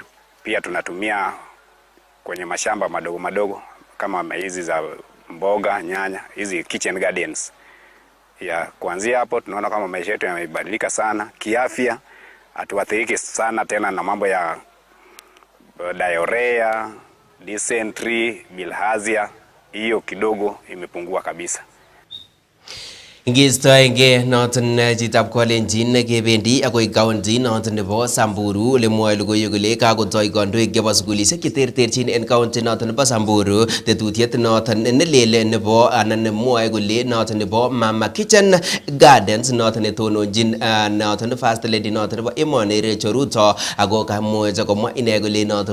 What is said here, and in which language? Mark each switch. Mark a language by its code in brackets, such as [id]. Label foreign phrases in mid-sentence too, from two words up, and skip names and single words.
[sw] Pia tunatumia kwenye mashamba madogo kama hizi za mboga, nyanya, hizi [en] kitchen gardens. [sw] Ya kuanzia hapo tunaona kama maisha yetu yamebadilika sana kiafya, hatuathiriki sana tena na mambo ya diarrhea, dysentery, bilharzia. Hiyo kidogo imepungua kabisa. [kln] Ngistoenge noton chitab Kalenjin kebendi akoi county noton nebo Samburu ole mwoe logoiwek kole kakotoi kandoik chebo sukulisiek cheterterchin en county noton nebo Samburu tetutiet noton nelel nebo anan nemwoe kole noton nebo Mama Kitchen Gardens noton netononjin noton [en] First Lady [kln] noton nebo emoni Rachel Ruto ako kamuch komwa ine kole noton